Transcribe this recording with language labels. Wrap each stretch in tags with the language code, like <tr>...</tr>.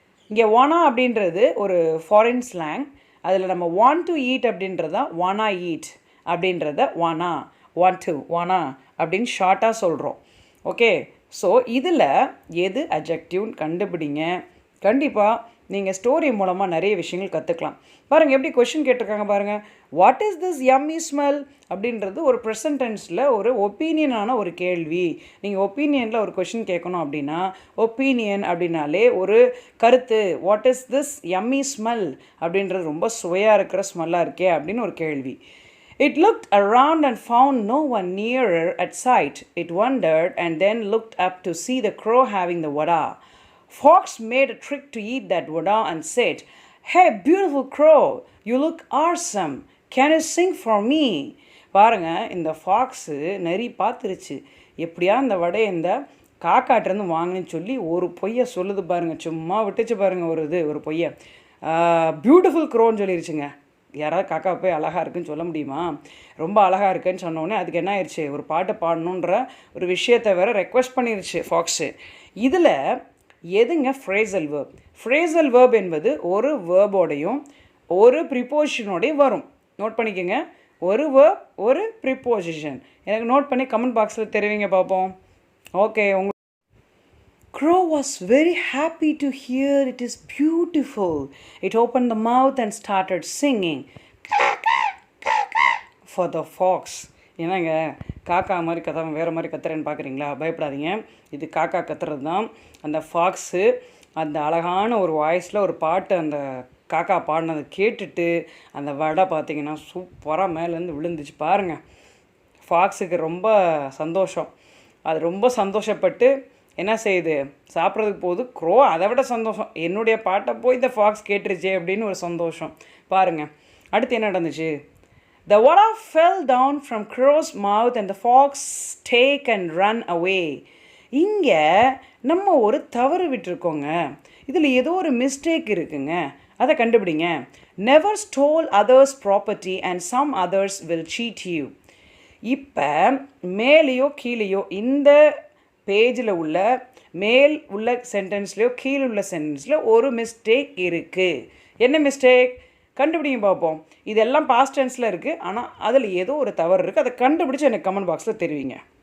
<ta>இங்கே wanna அப்படின்றது ஒரு ஃபாரின் ஸ்லாங். அதில் நம்ம</ta> <en>want to eat</en> <ta>அப்படின்றத</ta> <en>wanna eat</en> <ta>அப்படின்றத want to wanna அப்படின்னு ஷார்ட்டாக சொல்கிறோம். ஓகே, ஸோ இதில் எது அட்ஜெக்டிவ்னு கண்டுபிடிங்க. கண்டிப்பாக நீங்கள் ஸ்டோரி மூலமாக நிறைய விஷயங்கள் கற்றுக்கலாம். பாருங்கள், எப்படி கொஷின் கேட்டிருக்காங்க பாருங்கள்.</ta> <en>what is this yummy smell</en> <ta>அப்படின்றது ஒரு ப்ரெசன்ட் டென்ஸில் ஒரு ஒப்பீனியனான ஒரு கேள்வி. நீங்கள் ஒப்பீனியனில் ஒரு கொஷின் கேட்கணும் அப்படின்னா, ஒப்பீனியன் அப்படின்னாலே ஒரு கருத்து.</ta> <en>what is this yummy smell</en> <ta>அப்படின்றது ரொம்ப சுவையாக இருக்கிற ஸ்மெல்லாக இருக்கே அப்படின்னு ஒரு கேள்வி.</ta> <en>It looked around and found no one nearer at sight. It wondered and then looked up to see the crow having the vada. Fox made a trick to eat that vada and said, "Hey, beautiful crow, you look awesome. Can you sing for me?"</en> <ta>பாருங்க, இந்த fox நரி பார்த்துருச்சு. எப்படியா இந்த வடையை இந்த காக்காட்டிலேருந்து வாங்கினு சொல்லி ஒரு பொய்யை சொல்லுது பாருங்கள். சும்மா விட்டுச்சு பாருங்கள் ஒரு பொய்யை. பியூட்டிஃபுல் க்ரோன்னு சொல்லிருச்சுங்க. யாராவது காக்கா போய் அழகாக இருக்குன்னு சொல்ல முடியுமா? ரொம்ப அழகாக இருக்குன்னு சொன்னோடனே அதுக்கு என்ன ஆயிடுச்சு, ஒரு பாட்டு பாடணுன்ற ஒரு விஷயத்தை வேறு ரெக்வஸ்ட் பண்ணிருச்சு ஃபாக்ஸு. இதில் எதுங்க ஃப்ரேசல் வேர்ப்? ஃப்ரேசல் வேர்ப் என்பது ஒரு வேர்போடையும் ஒரு ப்ரிப்போசிஷனோடையும் வரும். நோட் பண்ணிக்கோங்க, ஒரு வேர்ப் ஒரு ப்ரிப்போசிஷன். எனக்கு நோட் பண்ணி கமெண்ட் பாக்ஸில் தெரிவிங்க பார்ப்போம். Okay.</ta> <en>Crow was very happy to hear it is beautiful. It opened the mouth and started singing for the fox.</en> <ta>என்னங்க காக்கா மாதிரி கத்தாமல் வேறு மாதிரி கத்துறேன்னு பார்க்குறீங்களா? பயப்படாதீங்க, இது காக்கா கத்துறது தான். அந்த ஃபாக்ஸு அந்த அழகான ஒரு வாய்ஸில் ஒரு பாட்டு அந்த காக்கா பாடினதை கேட்டுட்டு அந்த வடை பார்த்திங்கன்னா சூப்பராக மேலேருந்து விழுந்துச்சு பாருங்கள். ஃபாக்ஸுக்கு ரொம்ப சந்தோஷம். அது ரொம்ப சந்தோஷப்பட்டு என்ன செய்யுது, சாப்பிட்றதுக்கு போகுது. க்ரோ அதை விட சந்தோஷம், என்னுடைய பாட்டை போய் இந்த ஃபாக்ஸ் கேட்டுருச்சே அப்படின்னு ஒரு சந்தோஷம் பாருங்கள். அடுத்து என்ன நடந்துச்சு?</ta> <en>The vada fell down from crow's mouth and the fox take and run away.</en> <ta>இங்கே நம்ம ஒரு தவறு விட்டுருக்கோங்க. இதில் ஏதோ ஒரு மிஸ்டேக் இருக்குங்க, அதை கண்டுபிடிங்க.</ta> <en>Never stole others' property and some others will cheat you.</en> <ta>இப்போ மேலேயோ கீழேயோ இந்த பேஜில் உள்ள மேல் உள்ள சென்டென்ஸ்லையோ கீழே உள்ள சென்டென்ஸில் ஒரு மிஸ்டேக் இருக்குது. என்ன மிஸ்டேக் கண்டுபிடிங்க பார்ப்போம். இதெல்லாம் பாஸ்ட் டென்ஸில் இருக்குது, ஆனால் அதில் ஏதோ ஒரு தவறு இருக்குது. அதை கண்டுபிடிச்சி எனக்கு கமெண்ட் பாக்ஸில் தெரிவிங்க.</ta>